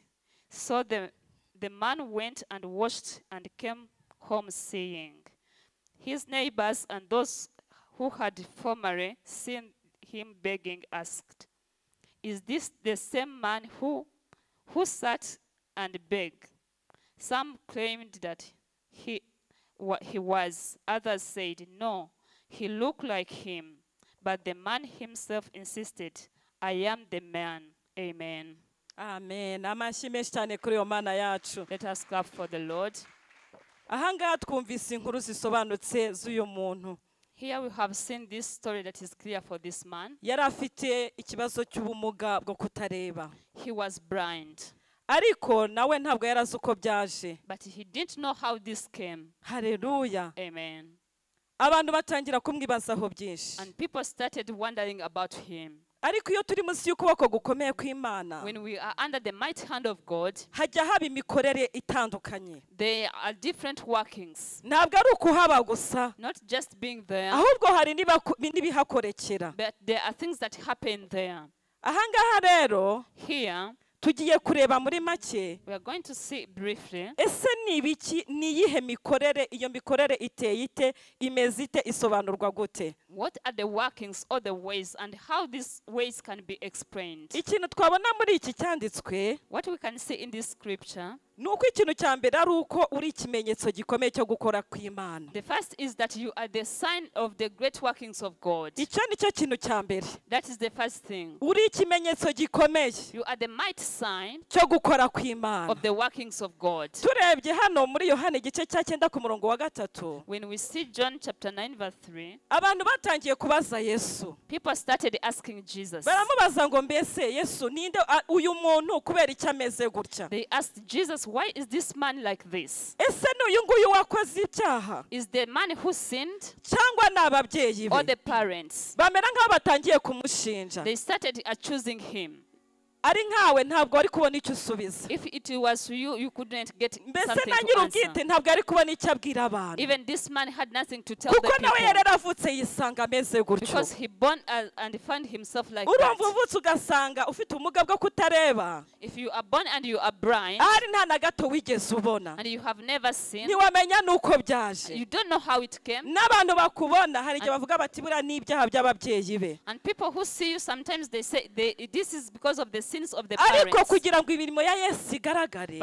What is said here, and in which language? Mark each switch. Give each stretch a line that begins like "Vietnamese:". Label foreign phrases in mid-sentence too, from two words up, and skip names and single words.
English: So the man went and washed and came home saying, His neighbors and those who had formerly seen him begging asked, "Is this the same man who sat and begged?" Some claimed that he was. Others said, "No, he looked like him." But the man himself insisted, "I am the man." Amen. Amen.
Kinyarwanda: Amashyi menshi cyane kuri iyo Mana yacu.
English: Let us clap for the Lord.
Kinyarwanda: Ahangaha twumvise inkuru zisobanutse z'uyu muntu.
English: Here we have seen this story that is clear for this man.
Kinyarwanda: Yari afite ikibazo cy'ubumuga bwo kutareba.
English: He was blind.
Kinyarwanda: Ariko nawe ntabwo yarazi uko byaje.
English: But he didn't know how this came.
Kinyarwanda: Haleluya.
English: Amen.
Kinyarwanda: Abantu batangira kumwibazaho byinshi.
English: And people started wondering about him.
Kinyarwanda: Ariko iyo turi munsi y'ukuboko gukomeye kw'Imana,
English: when we are under the mighty hand of God,
Kinyarwanda: hajya haba imikorere itandukanye.
English: There are different workings.
Kinyarwanda: Ntabwo ari ukuhaba gusa,
English: Not just being there,
Kinyarwanda: ahubwo hari n'ibihakorekera.
English: but there are things that happen there.
Kinyarwanda: Ahangaha rero
English: Here,
Kinyarwanda: tugiye kureba muri make,
English: we are going to see briefly
Kinyarwanda: ese ni ibiki, ni iyihe mikorere, iyo mikorere iteye ite, imeze ite, isobanurwa gute?
English: what are the workings or the ways and how these ways can be explained.
Kinyarwanda: Ikintu twabona muri iki cyanditswe,
English: What we can see in this scripture,
Kinyarwanda: nuko ikintu cya mbere ari uko uri ikimenyetso gikomeye cyo gukora kw'Imana.
English: the first is that you are the sign of the great workings of God.
Kinyarwanda: Icyo ni cyo kintu cya mbere.
English: That is the first thing.
Kinyarwanda: Uri ikimenyetso gikomeye
English: You are the mighty sign
Kinyarwanda: cyo gukora kw'Imana.
English: of the workings of God.
Kinyarwanda: Turebye hano muri Yohana igice cya 9 ku murongo wa 3,
English: When we see John chapter 9 verse 3,
Kinyarwanda: abantu batangiye kubaza Yesu.
English: people started asking Jesus.
Kinyarwanda: Baramubaza ngo mbese Yesu ninde uyu muntu kubera icyo ameze gutya?
English: They asked Jesus, why is this man like this?
Kinyarwanda: Ese n'uyu nguyu wakoze ibyaha
English: Is the man who sinned
Kinyarwanda: cyangwa ni ababyeyi
English: or
Kinyarwanda: be?
English: the parents?
Kinyarwanda: Bamera nk'aho batangiye kumushinja.
English: They started accusing him.
Kinyarwanda: Ari nkawe ntabwo wari kubona icyo usubiza.
English: If it was you, you couldn't get
Kinyarwanda: Mbese
English: something
Kinyarwanda: na
English: to
Kinyarwanda: nyir'ubwite
English: answer.
Kinyarwanda: ntabwo ari kubona icyo abwira abantu.
English: Even this man had nothing to tell the
Kinyarwanda: Kuko nawe
English: people
Kinyarwanda: yari yaravutse yisanga ameze gutyo.
English: because he born and found himself like
Kinyarwanda: Urumva
English: that.
Kinyarwanda: uvutse ugasanga ufite ubumuga bwo kutareba,
English: If you are born and you are blind
Kinyarwanda: ahari nta na gato wigeze ubona,
English: and you have never seen,
Kinyarwanda: ntiwamenya n'uko byaje.
English: you don't know how it came.
Kinyarwanda: N'abantu bakubona hari igihe bavuga bati buriya ni ibyaha by'ababyeyi be.
English: And people who see you, sometimes they say this is because of the sins of the
Kinyarwanda: Ariko
English: parents.
Kinyarwanda: kugira ngo imirimo ya Yesu igaragare,